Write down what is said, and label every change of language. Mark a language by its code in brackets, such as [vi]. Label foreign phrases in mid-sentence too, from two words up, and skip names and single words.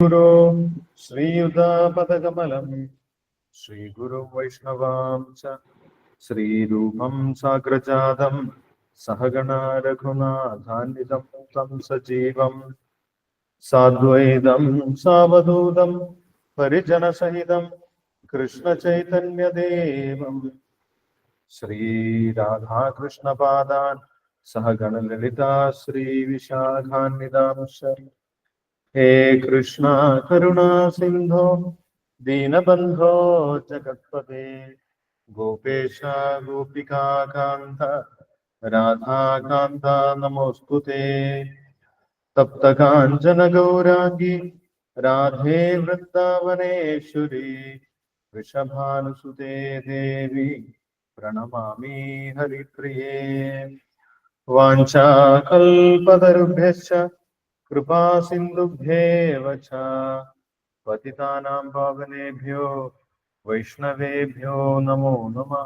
[sa] ഗുരു ശ്രീയുതാപദകമലം ശ്രീഗുരു വൈഷ്ണവാം ച ശ്രീരൂപം സാഗ്രജാതം സഹഗണ രഘുനാഥാന്വിതം തം സജീവം സാദ്വൈതം സാവധൂതം പരിജനസഹിതം കൃഷ്ണചൈതന്യദേവം ശ്രീരാധാകൃഷ്ണപാദാൻ സഹഗണലളിതാ ശ്രീവിശാഖാന്വിതാംശ हे कृष्ण करुणा सिंधो दीनबंधो जगत्पते गोपेश गोपिका कांत राधा कांत नमोस्तुते तप्त कांचन गौरांगी राधे वृंदावनेश्वरी वृषभानुसुते देवी प्रणमामि हरिप्रिये वाञ्छा कल्पतरुभ्यश्च कृपा सिंधुभ्येव च पतितानां पावनेभ्यो वैष्णवेभ्यो नमो नमः।